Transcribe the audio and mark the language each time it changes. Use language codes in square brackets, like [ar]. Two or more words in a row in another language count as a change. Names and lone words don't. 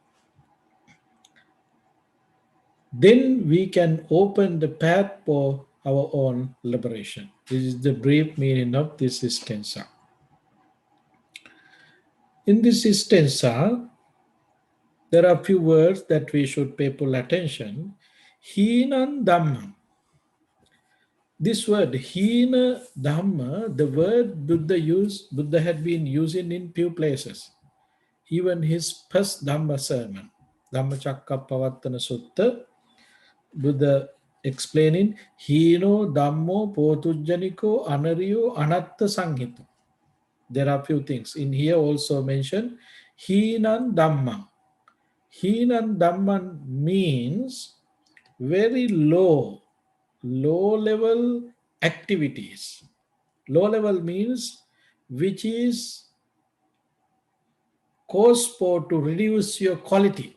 [en] Then we can open the path for our own liberation. This is the brief meaning of this stanza. In this stanza, there are few words that we should pay full attention. [pi] Hīnan dhammam. [en] This word [pi] Hina Dhamma, [en] the word Buddha had been using in few places. Even his first Dhamma sermon, Dhammacakkappavattana Sutta, Buddha explaining [pi] Hino Dhammo Potujjaniko Anariyo Anatta Sanghito. [en] There are few things. In here also mentioned [pi] Hinan Dhamma. Hinan Dhamman [en] means very low level activities. Low level means which is cause for to reduce your quality.